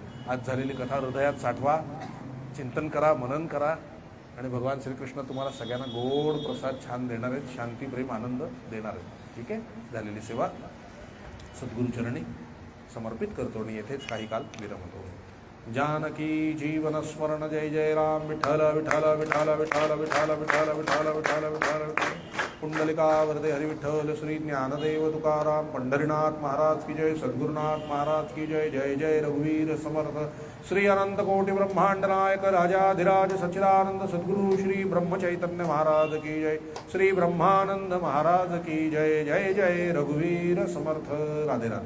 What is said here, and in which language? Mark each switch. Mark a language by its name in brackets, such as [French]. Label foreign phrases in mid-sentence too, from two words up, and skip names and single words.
[Marathi] आज झालेली कथा हृदयात साठवा, चिंतन करा, मनन करा आणि भगवान श्रीकृष्ण तुम्हाला सगळ्यांना गोड प्रसाद छान देणार आहेत, शांती, प्रेम, आनंद देणार आहेत. ठीक आहे. झालेली सेवा सद्गुरूचरणी समर्पित करतो आणि येथेच काही काल विरमतो. जानकी जीवन स्मरण जय जय राम विठ्ठल विठ्ठल विठ्ठल विठ्ठल विठ्ठल विठ्ठल विठ्ठल विठ्ठल विठ्ठल पुंडलिका वरदे हरि विठ्ठल श्री ज्ञानदेव तुकाराम पंढरीनाथ महाराज [Hindi] की जय [Marathi] सद्गुरुनाथ महाराज [Hindi] की जय [Marathi] जय जय रघुवीर समर्थ श्री अनंत कोटि ब्रह्मांड नायक राजाधिराज सच्चिदानंद सद्गुरु श्री ब्रह्म चैतन्य महाराज [Hindi] की जय [Marathi] श्री ब्रह्मानंद महाराज [Hindi] की जय [Marathi] जय जय रघुवीर समर्थ राधे राधे।